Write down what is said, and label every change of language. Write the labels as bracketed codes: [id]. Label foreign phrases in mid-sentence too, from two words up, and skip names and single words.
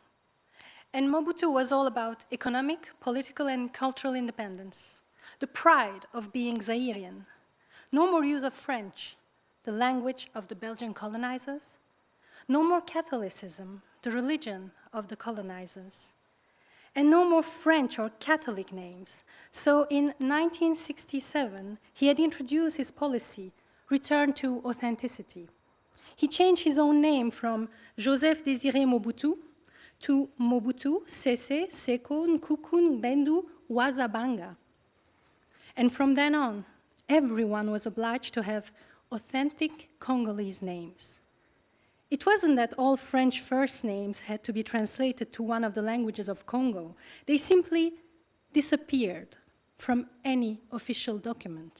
[en] And Mobutu was all about economic, political, and cultural independence, the pride of being Zairian, no more use of French, the language of the Belgian colonizers, No more Catholicism, the religion of the colonizers. And no more French or Catholic names. So in 1967, he had introduced his policy, return to authenticity. He changed his own name from Joseph Désiré Mobutu to Mobutu Sese Seko Nkukun Bendu Wazabanga. And from then on, everyone was obliged to have authentic Congolese names. It wasn't that all French first names had to be translated to one of the languages of Congo. They simply disappeared from any official document.